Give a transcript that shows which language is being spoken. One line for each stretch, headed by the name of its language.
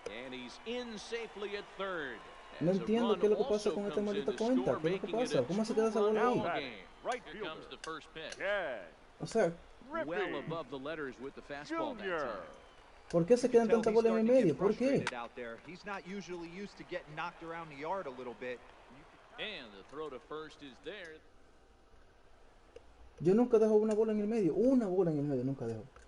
English: And he's in safely at third.
Spanish: No entiendo qué es lo que pasa con esta maldita cuenta. ¿Qué es lo que pasa? ¿Cómo se queda esa bola ahí?
English: Right Here comes the first pitch. Yeah.
Spanish: O sea,
English: Well above the letters with the fastball that time.
Spanish: ¿por qué se quedan tantas bolas en el medio? ¿Por qué?
English: He's not usually used to getting knocked around the yard a little bit. And the throw to first is there.
Spanish: Yo nunca dejo una bola en el medio. Una bola en el medio nunca dejo.